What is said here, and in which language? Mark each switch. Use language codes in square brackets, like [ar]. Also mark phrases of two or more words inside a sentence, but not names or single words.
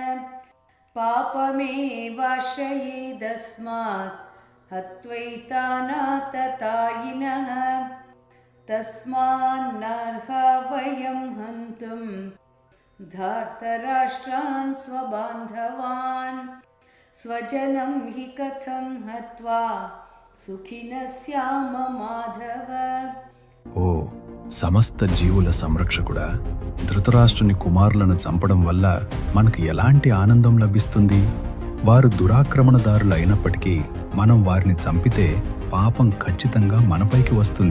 [sa] पापमेवाश्रयेदस्मात् हत्वैतानाततायिनः तस्मान्नार्हा वयं हन्तुं धार्तराष्ट्रान् स्वबान्धवान् स्वजनं हि कथं हत्वा सुखिनः स्याम माधव। [te] ఓ సమస్త జీవుల సంరక్షకుడా, ధృతరాష్ట్రుని కుమారులను చంపడం వల్ల మనకు ఎలాంటి ఆనందం లభిస్తుంది? వారు దురాక్రమణదారులు అయినప్పటికీ మనం వారిని చంపితే పాపం ఖచ్చితంగా మనపైకి వస్తుంది.